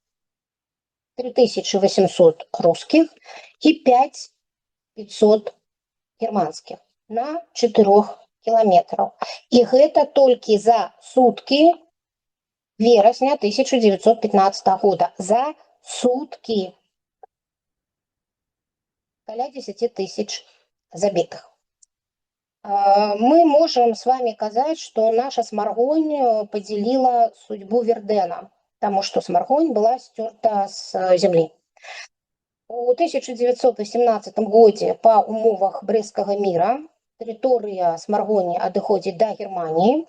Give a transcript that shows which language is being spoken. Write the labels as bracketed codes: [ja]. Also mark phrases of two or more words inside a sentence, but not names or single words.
[be] 3800 рускіх і 5500 германскіх на 4 кіламетраў. І гэта толькі за суткі верасня 1915 года. За суткі. Каля 10 тысяч забітых. Мы [ru] можем с вами [be] казаць, што наша Смаргонь падзяліла судьбу Вердэна, таму што Смаргонь была сцёрта з зямлі. У 1918 годзе па умовах Брэсцкага міра тэрыторыя Смаргоні адыходзіць да Германіі.